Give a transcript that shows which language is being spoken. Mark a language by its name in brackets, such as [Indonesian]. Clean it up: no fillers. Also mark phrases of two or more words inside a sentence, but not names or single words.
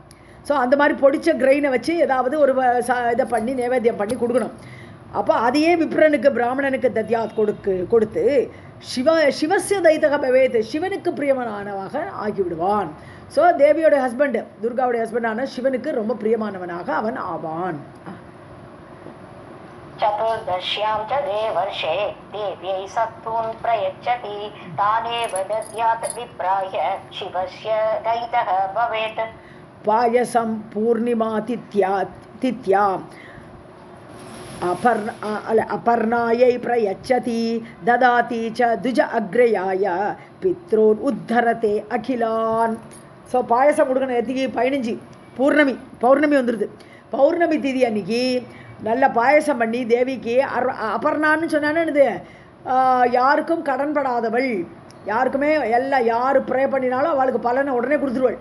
[Tamil] ஸோ அந்த மாதிரி பொடித்த கிரெயினை வச்சு ஏதாவது ஒரு இதை பண்ணி நைவேத்தியம் பண்ணி கொடுக்கணும். அப்போ அதையே விப்ரனுக்கு பிராமணனுக்கு தத்யாத் கொடுத்து [Sanskrit] शिवस्य दयितः भवेत्, [Tamil] சிவனுக்கு பிரியமானவனாக ஆகிவிடுவான். ஸோ தேவியோட ஹஸ்பண்ட், துர்காவுடைய ஹஸ்பண்டான சிவனுக்கு ரொம்ப பிரியமானவனாக அவன் ஆவான். [Sanskrit] चतुर्दश्यां च देवर्षे देव्यै सत्तून् प्रयच्छति तानेव दद्यात् विप्राय शिवस्य दैतः भवेत्. पायसं पूर्णिमातिथ्याम् अपर्णायै प्रयच्छति ददाति च द्विज अग्रयाय पितॄन् उद्धरते अखिलान्. [Tamil] ஸோ பாயசம் கொடுக்கணும். எத்திக்கு 15 பௌர்ணமி வந்துடுது. பௌர்ணமி திதி அன்னைக்கு நல்ல பாயசம் பண்ணி தேவிக்கு அபர்ணான்னு சொன்னான்னு யாருக்கும் கடன்படாதவள், யாருக்குமே யார் ப்ரே பண்ணினாலும் அவளுக்கு பலனை உடனே கொடுத்துருவாள்.